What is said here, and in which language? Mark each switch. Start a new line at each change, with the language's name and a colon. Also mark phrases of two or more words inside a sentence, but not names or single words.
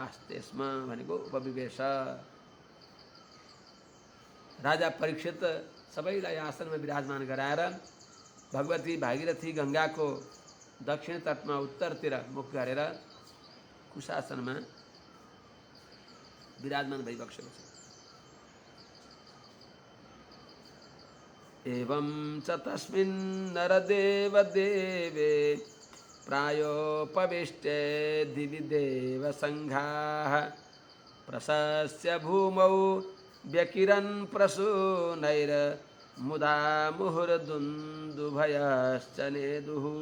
Nepali: आस्तेस्म भनेको उपविवेश। राजा परीक्षित सबैलाई आसनमा विराजमान गराएर भगवती भागीरथी गंगाको दक्षिण तटमा उत्तरतिर मुख गरेर कुशासनमा विराजमान भइबक्सेको छ।
Sanskrit: एवं च तस्मिन् नरदेवदेवे प्रायोपविष्टे दिवि देवसङ्घाः प्रशस्य भूमौ व्यकिरन् प्रसूनैर्मुदा मुहुर्दुन्दुभयश्च नेदुः।